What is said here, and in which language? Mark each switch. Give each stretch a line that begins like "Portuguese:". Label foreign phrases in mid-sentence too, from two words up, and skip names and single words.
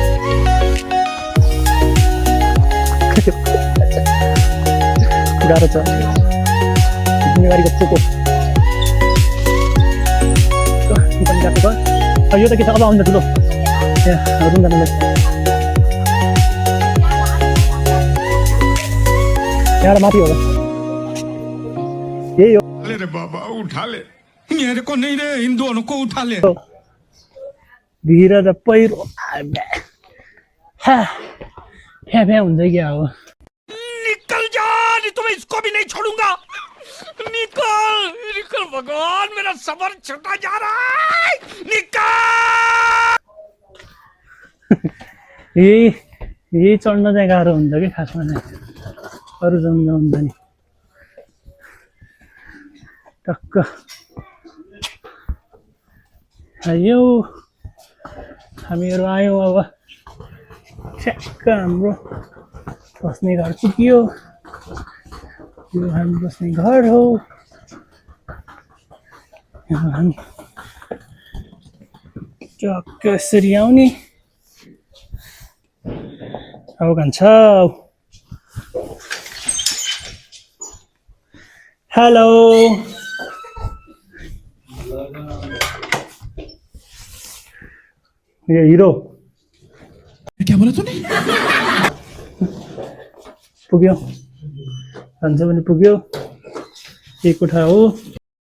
Nepali: गाह्रो छ जिम्मेवारीको चोको गएको यो त के छ अब आउँछ ठुलो यहाँ रुम जानु यहाँ माथि होला यही हो
Hindi: अरे बाबा उठा ले मेरे को नहीं रे इन दोनों को उठा ले
Nepali: भिर र पहिरो भ्या भ्या हुन्छ क्या हो
Hindi: निकल जा नहीं तो मैं इसको भी नहीं छोड़ूंगा निकल निकल भगवान मेरा सबर छूटा जा रहा है निकल
Nepali: यही चढ्न चाहिँ गाह्रो हुन्छ कि खासमा चाहिँ अरू जङ्ग हुन्छ नि टक्क आयो हामीहरू आयौँ अब ठ्याक्क हाम्रो बस्ने घर पुग्यो यो हामी बस्ने घर हो हामी टक्क यसरी आउने अब कान्छ हेलो
Hindi: ये हिरो क्या बोला तूने
Nepali: पुग्यो भन्छ भने पुग्यो एक कोठा हो